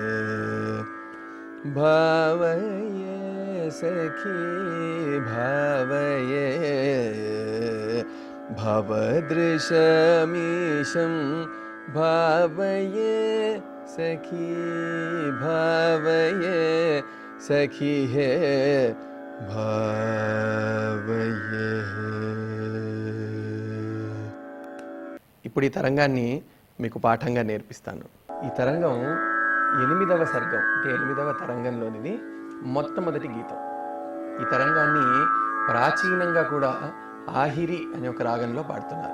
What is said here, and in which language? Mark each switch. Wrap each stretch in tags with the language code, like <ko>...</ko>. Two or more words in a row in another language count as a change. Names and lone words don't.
<sa>भावये सखी भावये भवदृशमीशं भावये सखी भावये सखी है भावये.</sa> <te>ఇప్పుడు ఈ తరంగాన్ని మీకు పాఠంగా నేర్పిస్తాను. ఈ తరంగం 8వ సర్గం అంటే 8వ తరంగంలోనిది మొట్టమొదటి గీతం. ఈ తరంగాన్ని ప్రాచీనంగా కూడా ఆహిరి అనే ఒక రాగంలో పాడుతున్నారు.</te>